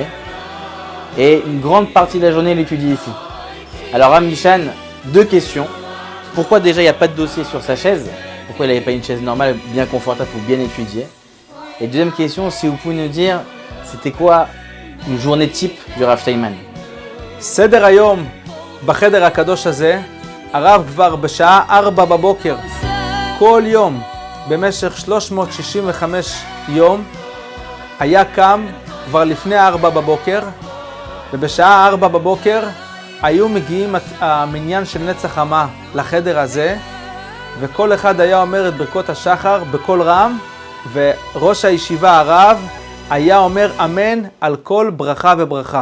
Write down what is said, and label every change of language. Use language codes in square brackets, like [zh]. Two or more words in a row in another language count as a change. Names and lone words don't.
[fr] Et une grande partie de la journée, il étudie ici. Alors Rav Mishan, 2 questions. Pourquoi déjà il n'y a pas de dossier sur sa chaise? Pourquoi il n'avait pas une chaise normale, bien confortable pour bien étudier? Et deuxième question, si vous pouvez nous dire, c'était quoi une journée type du Rav Steinman? [he] סדר היום בחדר הקדוש הזה, הרב כבר בשעה 4 בבוקר, כל יום במשך 365 יום, היה קם כבר לפני 4 בבוקר, ובשעה 4 בבוקר היו מגיעים המניין של נצח חמה לחדר הזה, וכל אחד היה אומר את ברכות השחר בקול רם, וראש הישיבה הרב היה אומר אמן על כל ברכה וברכה.